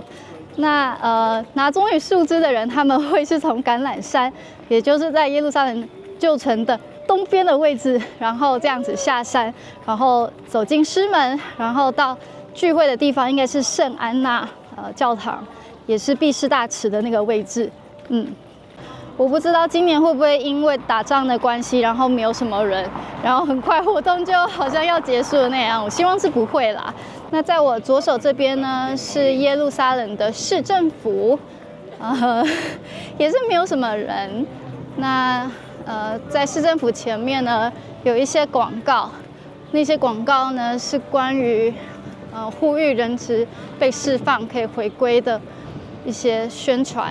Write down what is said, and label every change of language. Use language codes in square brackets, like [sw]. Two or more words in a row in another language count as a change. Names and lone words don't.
[zh] 那拿棕櫚樹枝的人，他們會是從橄欖山，也就是在耶路撒冷舊城的東邊的位置，然後這樣子下山，然後走進獅門，然後到聚會的地方，應該是聖安娜教堂，也是畢士大池的那個位置。我不知道今年會不會因為打仗的關係，然後沒有什麼人，然後很快活動就好像要結束的那樣。我希望是不會啦。那在我左手這邊呢，是耶路撒冷的市政府，也是沒有什麼人。那在市政府前面呢，有一些廣告，那些廣告呢是關於呼籲人質被釋放可以回歸的一些宣傳。